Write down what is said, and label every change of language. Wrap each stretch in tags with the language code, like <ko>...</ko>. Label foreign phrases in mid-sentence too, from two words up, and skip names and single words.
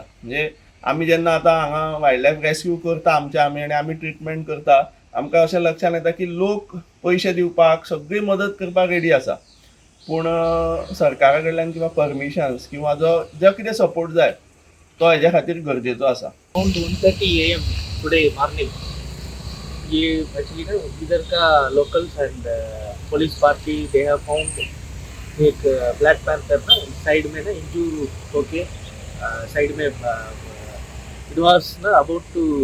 <kok>म्हणजे आमी जेन्ना आतां हांगा</kok> <en>wild life rescue</en> <kok>करता आमी आनी आमी ट्रिटमेंट करता, आमकां अशें लक्षांत येता की लोक पयशे दिवपाक, सगळी मदत करपाक रेडी आसा, पूण सरकारा कडल्यान किंवा परमिशन्स किंवा जो कितें सपोर्ट जाय तो हेज्या खातीर गरजेचो आसा.</kok> <en>around 1:30 AM today morning ye actually</en> <hi>ना इधर का</hi> <en>locals and police party they have found ek black panther</en> <hi>ना साइड में ना</hi> <en>injure hoke side mein it was na about to</en>